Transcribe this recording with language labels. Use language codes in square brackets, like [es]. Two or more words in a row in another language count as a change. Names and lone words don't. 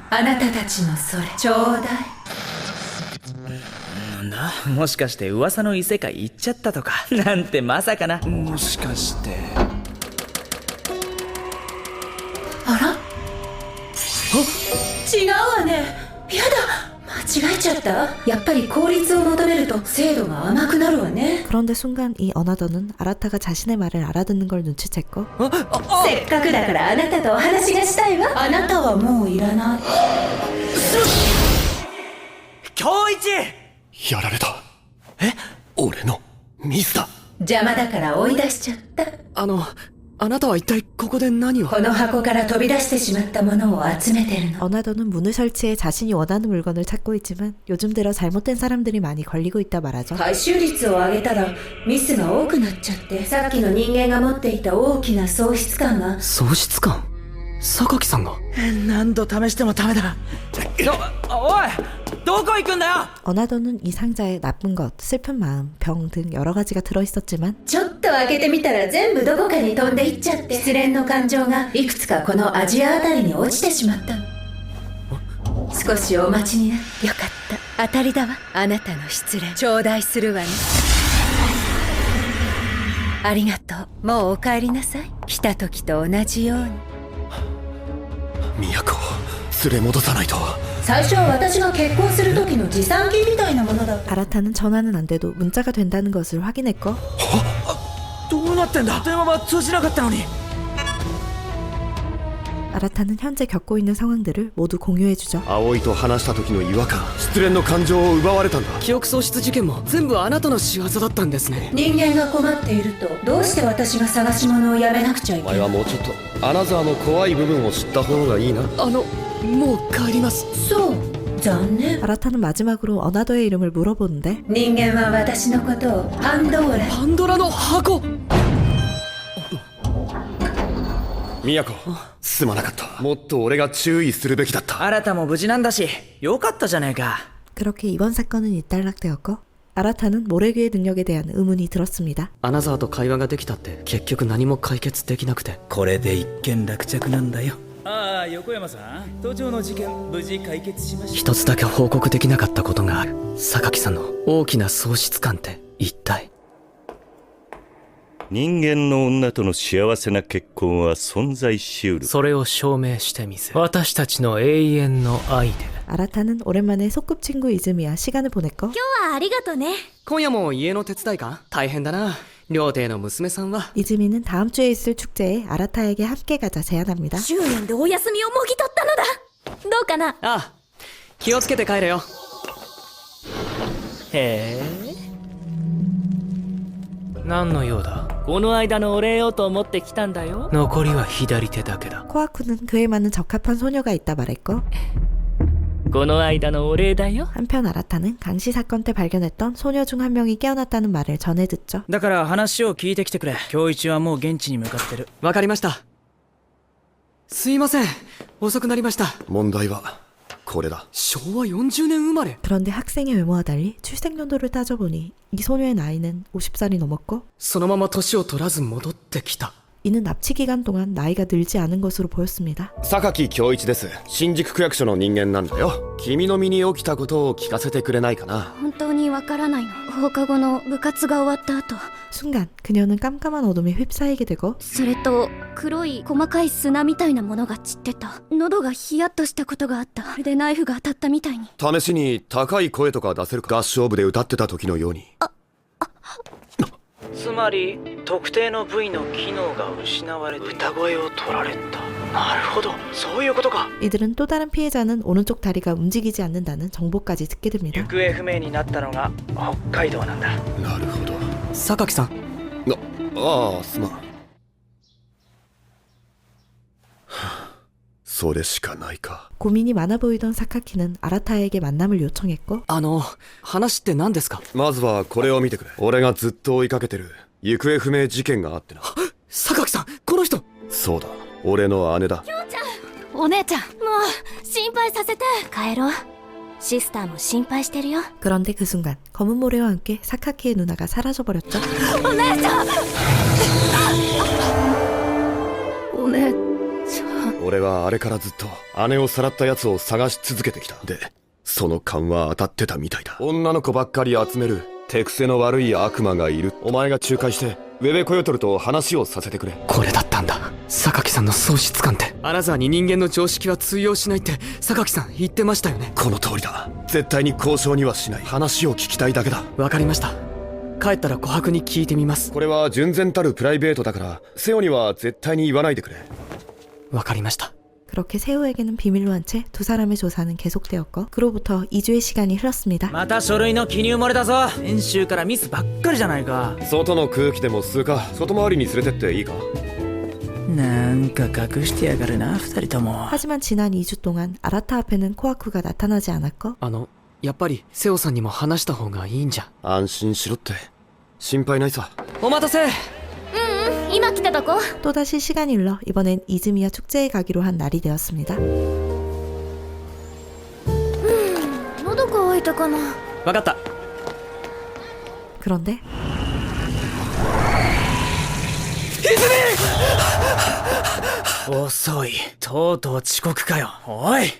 [ja] あなたたちのそれちょうだい。なんだ、もしかして噂の異世界行っちゃったとかなんてまさかな。もしかしてあら？違うわね。やだ、間違えちゃった。やっぱり効率を求めると精度が甘くなるわね。 [ko] 그런데 순간 이 어나더는 아라타가 자신의 말을 알아듣는 걸 눈치챘고 [ja] せっかくだからあなたとお話がしたいわ。あなたはもういらない。今日一やられた。え？俺のミスだ。邪魔だから追い出しちゃった。あなたは一体ここで何を？この箱から飛び出してしまったものを集めてるの。 [ko] 어나더는 문을 설치해 자신이 원하는 물건을 찾고 있지만 요즘 들어 잘못된 사람들이 많이 걸리고 있다 말하죠. [ja] 回収率を上げたらミスが多くなっちゃって、さっきの人間が持っていた大きな喪失感が。喪失感？榊さんが？何度試してもダメだ。おい、どこ行くんだよ。 [ko] 어나더는 이 상자에 나쁜 것, 슬픈 마음, 병 등 여러 가지가 들어있었지만 [ja] ちょっと開けてみたら全部どこかに飛んでいっちゃって、失恋の感情がいくつかこのアジアあたりに落ちてしまったの。少しお待ちになってよかった。当たりだわ。あなたの失恋頂戴するわね。ありがとう。もうお帰りなさい。来た時と同じように。都を連れ戻さないと。最初は私が結婚する時の持参金みたいなものだった。 [ko] 아라타는 전화는 안 돼도 문자가 된다는 것을 확인했고 [ja] どうなってんだ。電話は通じなかったのに。 [ko] 아라타는 현재 겪고 있는 상황들을 모두 공유해주죠. [ja] 葵と話した時の違和感、失恋の感情を奪われたんだ。記憶喪失事件も全部あなたの仕業だったんですね。人間が困っているとどうして私が探し物をやめなくちゃいおけない。前はもうちょっとアナザーの怖い部分を知った方がいいな。もう帰ります。そう、残念。 [ko] 아라타는 마지막으로 어나더의 이름을 물어보는데 [ja] 人間は私のことをパンドーラ。パンドラの箱。都、すまなかった。もっと俺が注意するべきだった。あなたも無事なんだしよかったじゃねえか。 [ko] 그렇게 이번 사건은 일단락되었고 아라타는 모래귀의 능력에 대한 의문이 들었습니다. [ja] アナザーと会話ができたって結局何も解決できなくて。これで一件落着なんだよ。ああ、横山さん、都庁の事件無事解決しました。一つだけ報告できなかったことがある。榊さんの大きな喪失感って一体？人間の女との幸せな結婚は存在しうる。それを証明してみせ。私たちの永遠の愛で。 [ko] 아라타는 오랜만에 소꿉친구 이즈미와 시간을 보냈고 [ja] 今日はありがとね。今夜も家の手伝いか？大変だな。料亭の娘さんは。 [ko] 이즈미는 다음 주에 있을 축제에 아라타에게 함께 가자 제안합니다. [ja] 10 円でお休みをもぎ取ったのだ。どうかな。ああ、気をつけて帰れよ。へえ。何の用だ？この間のお礼をと思って来たんだよ。残りは左手だけだ。 [ko] 코아쿠는 그에 맞는 적합한 소녀가 있다 말했고 [ja] この間のお礼だよ。 [ko] 한편 아라타는 강시 사건 때 발견했던 소녀 중 한 명이 깨어났다는 말을 전해 듣죠. [ja] だから話を聞いてきてくれ。今日一はもう現地に向かってる。わかりました。すいません、遅くなりました。問題はこれだ。昭和40年生まれ。 [ko] 그런데 학생의 외모와 달리 출생연도를 따져보니 이 소녀의 나이는 50살이 넘었고 [ja] そのまま年を取らず戻ってきた。 [ko] 이는 납치 기간 동안 나이가 늘지 않은 것으로 보였습니다. [ja] 榊恭一です。新宿区役所の人間なんだよ。君の身に起きたことを聞かせてくれないかな。本当にわからないの。放課後の部活が終わった後、 [ko] 순간 그녀는 깜깜한 어둠에 휩싸이게 되고 [ja] それと黒い細かい砂みたいなものが散ってた。喉がヒヤッとしたことがあった。でナイフが当たったみたいに。試しに高い声とか出せるか。合唱部で歌ってた時のように。つまり特定の部位の機能が失われて歌声を取られた。なるほど、そういうことか。 [ko] 이들은 또 다른 피해자는 오른쪽 다리가 움직이지 않는다는 정보까지 듣게 됩니다. [ja] 行方不明になったのが北海道なんだ。なるほど。榊さん、ああ、すまん。それしかないか。 [ko] 고민이 많아 보이던 사카키는 아라타에게 만남을 요청했고 [ja] 話って何ですか？まずはこれを見てくれ。俺がずっと追いかけてる行方不明事件があってな。榊さん、この人。そうだ、俺の姉だ。お姉ちゃん、もう心配させて。帰ろう。シスターも心配してるよ。 [ko] 그런데 그 순간 검은 모래와 함께 사카키의 누나가 사라져버렸죠. [ja] お姉ちゃん。お姉ちゃん。俺はあれからずっと姉をさらったやつを探し続けてきた。で、その勘は当たってたみたいだ。女の子ばっかり集める手癖の悪い悪魔がいる。お前が仲介してウェベコヨトルと話をさせてくれ。これだったんだ。榊さんの喪失感って。アナザーに人間の常識は通用しないって榊さん言ってましたよね。この通りだ。絶対に交渉にはしない。話を聞きたいだけだ。わかりました。帰ったら琥珀に聞いてみます。これは純然たるプライベートだからセオには絶対に言わないでくれ。わかりました。 [ko] 그렇게 세호에게는 비밀로 한 채 두 사람의 조사는 계속되었고 그로부터 2주의 시간이 흘렀습니다. [ja] また書類の記入漏れだぞ。編集からミスばっかりじゃないか。外の空気でも吸うか。外回りに連れてっていいか。なんか隠してやがるな、二人とも。 [ko] 하지만 지난 2주 동안 아라타 앞에는 코아쿠가 나타나지 않았고 [ja] やっぱりセオさんにも話した方がいいんじゃ。安心しろって。心配ないさ。お待たせ。今来たとこ。 [ko] 또다시 시간이 흘러 이번엔 이즈미야 축제에 가기로 한 날이 되었습니다. [ja] 喉乾いたかな。わかった。 [ko] 그런데 [ja] 遅い。とうとう遅刻かよ。おい、